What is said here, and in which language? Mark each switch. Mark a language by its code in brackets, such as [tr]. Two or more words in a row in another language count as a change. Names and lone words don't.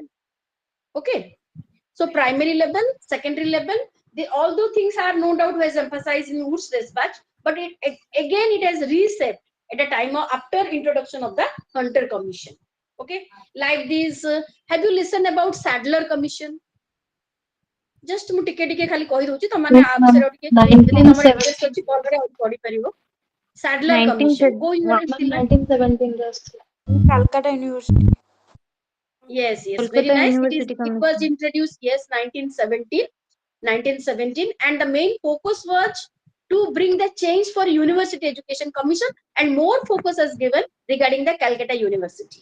[en] Okay, so primary level, secondary level, although things are no doubt was emphasized in Wood's dispatch, but again it has reshaped at a time of after introduction of the Hunter Commission. Okay, like this, have you listened about Sadler Commission? [or] Just ମୁଁ ଟିକେ ଟିକେ ଖାଲି କହି ଦଉଛି ତ ମାନେ ଆବସର ଟିକେ ଯଦି ତମର ଇଣ୍ଟରେଷ୍ଟ ଅଛି ପରେ ଆଉ ପଢି ପାରିବ. Sadler Commission କୋଉ ଇୟର ଥିଲା? 1917 ରେ ଆସିଥିଲା. [en] Calcutta University. Yes, very Kolkata nice. University It was introduced, yes, 1917, and the main focus was to bring the change for University Education Commission, and more focus is given regarding the Calcutta University.